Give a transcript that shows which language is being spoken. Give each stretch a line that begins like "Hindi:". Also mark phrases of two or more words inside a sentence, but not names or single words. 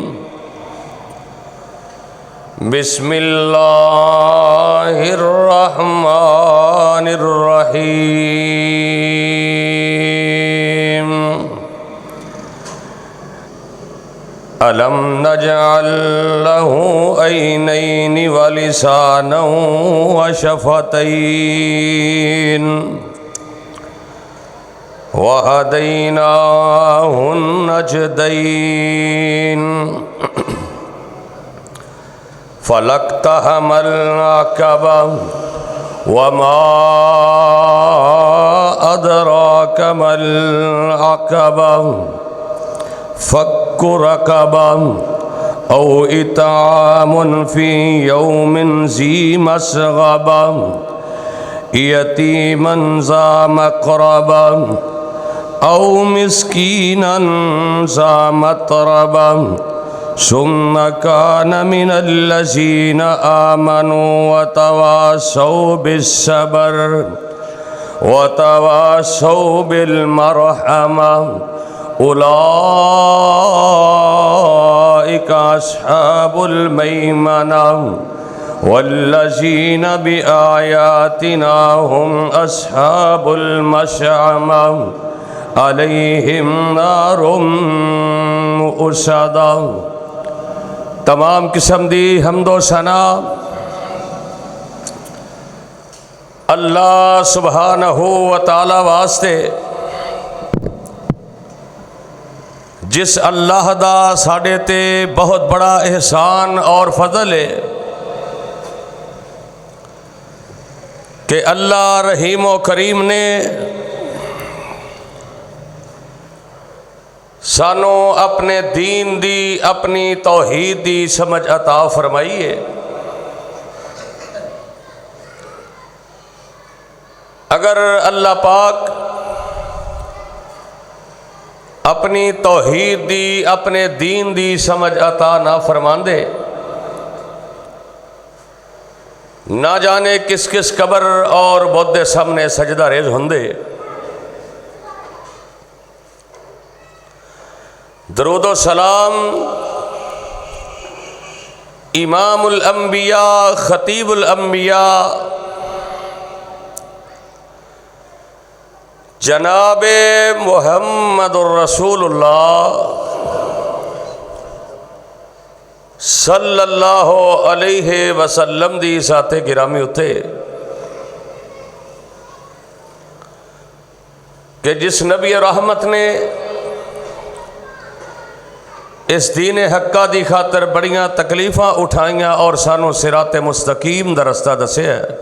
Arabic: بسم الله الرحمن الرحيم. ألم نجعل له عينين ولسانا وشفتين وهديناه النجدين. فلا اقتحم العقبة وما أدراك ما العقبة. فك رقبة أو إطعام في يوم ذي مسغبة يتيما ذا مقربة أو مسكينا ذا متربة. ثم كان من الذين آمنوا وتواصوا بالصبر وتواصوا بالمرحمة. أولئك أصحاب الميمنة والذين بآياتنا هم أصحاب المشأمة. عليهم نار مؤصدة.
Punjabi: تمام قسم دی حمد و ثنا اللہ
Arabic: سبحانه وتعالى
Punjabi: واسطے, جس اللہ دا ساڈے تے بہت بڑا احسان اور فضل ہے کہ اللہ رحیم و کریم نے سانوں اپنے دین دی، اپنی توحید دی سمجھ عطا فرمائی ہے. اگر اللہ پاک اپنی توحید دی، اپنے دین دی سمجھ عطا نہ فرماندے، نہ جانے کس کس قبر اور بدھ سامنے سجدہ ریز ہوندے. درود و سلام امام الانبیاء، خطیب الانبیاء، جناب محمد رسول اللہ
Arabic: صلى الله عليه وسلم
Punjabi: دی ذاتے گرامی اتے کہ جس نبی رحمت نے اس دین حقہ دی خاطر بڑیاں تکلیفاں اٹھائیاں اور سانوں صراط مستقیم دا رستہ دسیا.